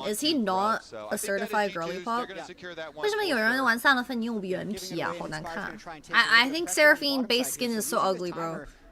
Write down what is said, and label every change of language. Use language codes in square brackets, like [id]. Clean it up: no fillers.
[en] Is he not a certified girly pop? [zh] 为什么有人玩萨勒芬妮用原皮啊？好难看。 [en] I think Seraphine base skin is so ugly, bro.